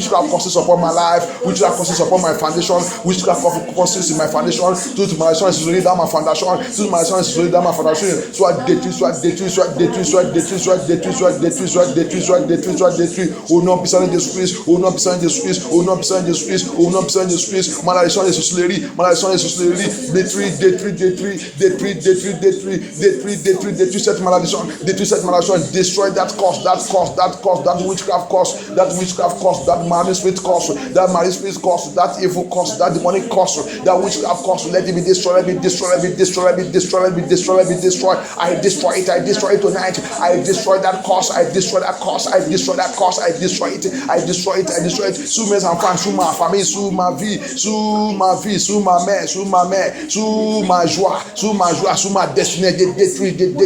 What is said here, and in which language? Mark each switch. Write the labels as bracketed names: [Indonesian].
[English] causes upon my life, witchcraft causes upon my foundation, [French] witchcraft causes in my foundation, toute malédiction de sorcellerie dans ma fondation, toute malédiction de sorcellerie dans ma fondation, soit détruit, soit détruit, soit détruit, soit détruit, soit détruit, soit détruit, soit détruit, soit détruit, soit détruit, au nom puissant de Jésus-Christ, au nom puissant de Jésus-Christ, au nom puissant de Jésus-Christ, au nom puissant de Jésus-Christ, malédiction de sorcellerie, malédiction de sorcellerie, détruit, détruit, détruit, détruit, détruit, détruit, détruit, détruit, détruit cette malédiction, [English] destroy that cause, that witchcraft cause, that marine spirit cause, that evil cause, that demonic cause, that witchcraft cause, let it be destroyed, be destroyed, be destroyed, be destroyed, be destroyed, be destroyed. I destroy it tonight. I destroy that cause, I destroy that cause, I destroy that cause, I destroy it. [French] Sous mes enfants, sous ma famille, sous ma vie, sous ma mère, sous ma joie, sous ma destinée, détruit.